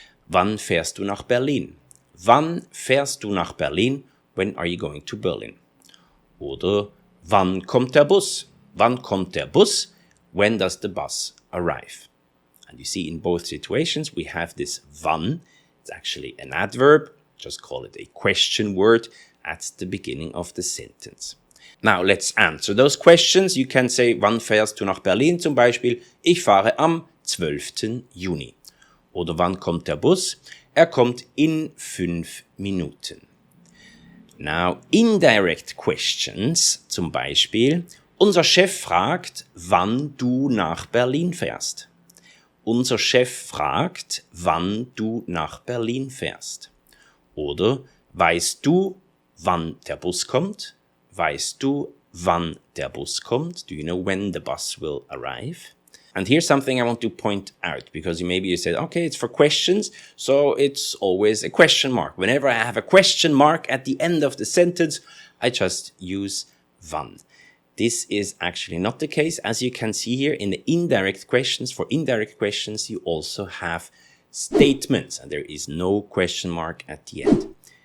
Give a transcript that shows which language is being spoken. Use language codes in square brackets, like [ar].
[de] Wann fährst du nach Berlin? Wann fährst du nach Berlin? [en] When are you going to Berlin? [de] Oder wann kommt der Bus? Wann kommt der Bus? [en] When does the bus arrive? And you see in both situations we have this wann. It's actually an adverb. Just call it a question word at the beginning of the sentence. Now let's answer those questions. You can say, [de] wann fährst du nach Berlin? Zum Beispiel, ich fahre am 12. Juni. Oder wann kommt der Bus? Er kommt in 5 Minuten. [en] Now, indirect questions, [de] zum Beispiel, unser Chef fragt, wann du nach Berlin fährst. Unser Chef fragt, wann du nach Berlin fährst. Oder, weißt du, wann der Bus kommt? Weißt du, wann der Bus kommt? [en] Do you know when the bus will arrive? And here's something I want to point out, because maybe you said, okay, it's for questions, so it's always a question mark. Whenever I have a question mark at the end of the sentence, I just use wann. This is actually not the case. As you can see here in the indirect questions, for indirect questions, you also have statements, and there is no question mark at the end.